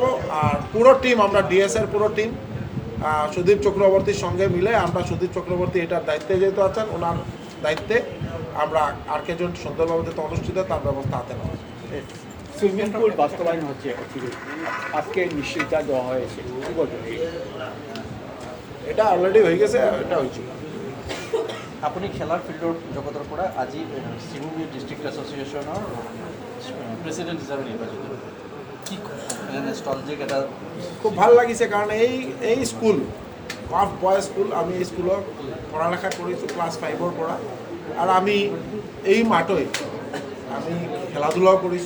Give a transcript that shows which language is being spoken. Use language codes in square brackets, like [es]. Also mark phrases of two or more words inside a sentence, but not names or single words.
[bn] আর পুরো টিম, আমরা ডিএসের পুরো টিম সুদীপ চক্রবর্তীর সঙ্গে মিলে আমরা, সুদীপ চক্রবর্তী এটার দায়িত্বে যেহেতু আছেন, ওনার দায়িত্বে আমরা আর্কেজন সুন্দরভাবে যাতে অনুষ্ঠিত তার ব্যবস্থা হাতে নেওয়া। [en] swimming pool [bn] বাস্তবায়ন হচ্ছে, আজকে নিশ্চয়তা দেওয়া হয়েছে, কি বলবেন? এটা অলরেডি হয়ে গেছে, এটা হয়েছিল। [as] আপুনি খেলাৰ ফিল্ডৰ জগতৰ পৰা আজি শ্ৰীভূমি [en] district association president [as] হিচাপে নিৰ্বাচিত, কি নষ্টালজিক এটা খুব ভাল লাগিছে, কাৰণ এই স্কুল কফ বয় স্কুল, আমি এই স্কুলত পঢ়া-লেখা কৰিছোঁ ক্লাছ 5ৰ পৰা, আৰু আমি এই মাহটোই আমি খেলা-ধূলাও কৰিছোঁ।